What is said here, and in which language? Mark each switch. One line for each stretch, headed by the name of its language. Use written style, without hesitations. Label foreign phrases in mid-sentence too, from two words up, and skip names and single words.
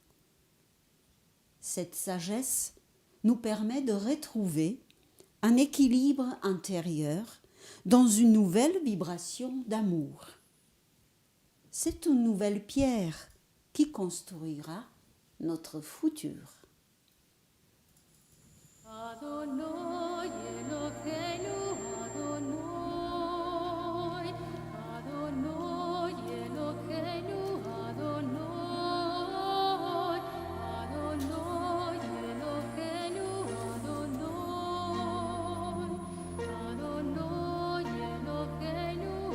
French: Cette sagesse nous permet de retrouver un équilibre intérieur dans une nouvelle vibration d'amour. C'est une nouvelle pierre qui construira notre futur.
Hebrew: אדוני אלוהינו אדוני אדוני אלוהינו אדוני אדוני אלוהינו אדוני אדוני אלוהינו